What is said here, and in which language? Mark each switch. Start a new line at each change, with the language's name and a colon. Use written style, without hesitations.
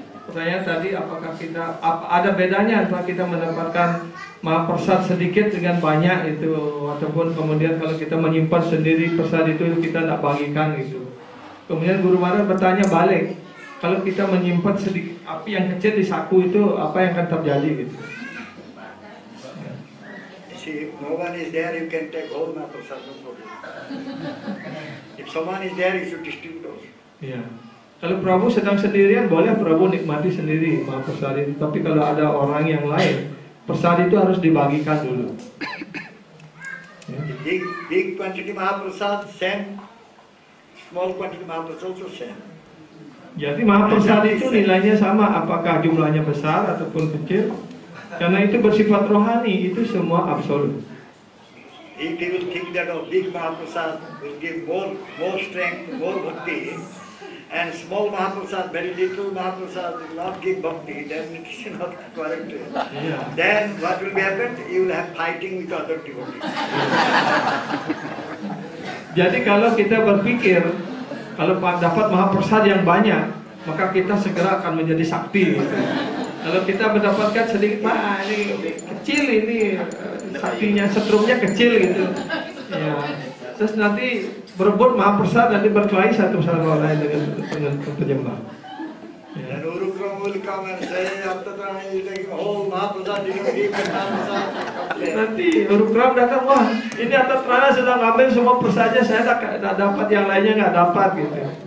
Indonesian: Pertanyaan tadi, apakah kita ada bedanya antara kita mendapatkan Mahaprasad sedikit dengan banyak itu, ataupun kemudian kalau kita menyimpan sendiri persad itu kita tidak bagikan gitu. Kemudian Guru Mahara bertanya balik, kalau kita menyimpan sedikit api yang kecil di saku itu apa yang akan terjadi gitu.
English: See, if no one is there, you can take whole Mahaprasad, no problem. If someone is there, you should distribute also.
Indonesian: Ya. Kalau Prabu sedang sendirian, boleh Prabu nikmati sendiri Mahaprasad itu. Tapi kalau ada orang yang lain, persad itu harus dibagikan dulu. Ya.
English: Big quantity Mahaprasad, same. Small quantity Mahaprasad also same.
Indonesian: Jadi Mahaprasad itu nilainya sama, apakah jumlahnya besar ataupun kecil. Karena itu bersifat rohani, itu semua absolut.
English: If people think that a big Mahaprasad will give more strength, more bhakti, and small Mahaprasad, very little Mahaprasad will not give bhakti, then it is not correct. Yeah. Then what will be happen? You will have fighting with other devotees.
Indonesian: Jadi kalau kita berpikir, kalau dapat Mahaprasad yang banyak, maka kita segera akan menjadi sakti. Gitu. Kalau kita mendapatkan sedikit, ini kecil ini, saktinya, setrumnya kecil gitu. Ya. Terus nanti berebut Mahaprasad, nanti berkelahi satu sama lain dengan penyembah. Ya.
English: Then Urukram will come and say, after that you take whole Mahaprasad, you don't give Mahaprasad.
Indonesian: Nanti Urukram datang, wah ini Atat Trana sudah ngambil semua persatnya, saya tidak dapat, yang lainnya nggak dapat gitu.